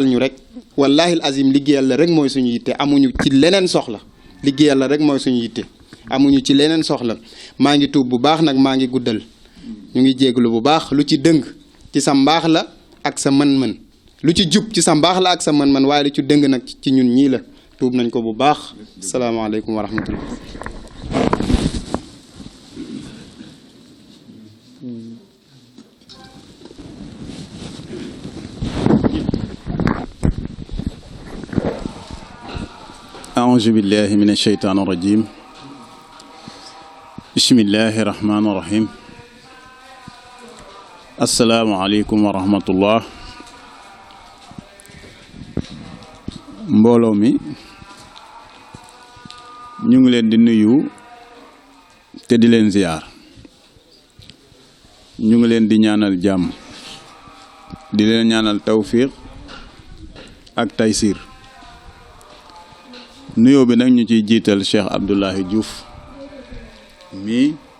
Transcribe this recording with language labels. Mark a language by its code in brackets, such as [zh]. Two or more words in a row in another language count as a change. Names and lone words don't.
[wo] ñu rek [ar] والله العظيم [wo] liggéeyal la rek mooy suñu yitte amuñu ci leneen soxla liggéeyal la rek mooy suñu yitte amuñu ci leneen soxla maa ngi tuub bu baax nag maa ngi guddal ñu ngi jégalu bu baax lu ci dëng ci sa mbaax la ak sa mën-mën lu ci jub ci sa mbaax la ak sa mën-mën waaye lu ci dëng nag ci ñun ñii la tuub nañ ko bu baax [ar] السلام عليكم ورحمة الله أعوذ بالله من الشيطان الرجيم بسم الله الرحمن الرحيم السلام عليكم ورحمة الله [wo] mbooloo mi ñu ngi leen di nuyu te di leen ziyaar ñu ngi leen di ñaanal jàmm di leen ñaanal tawfiq ak taysir nuyoo bi nag ñu ciy jiital Cheikh Abdoulahi Diouf mii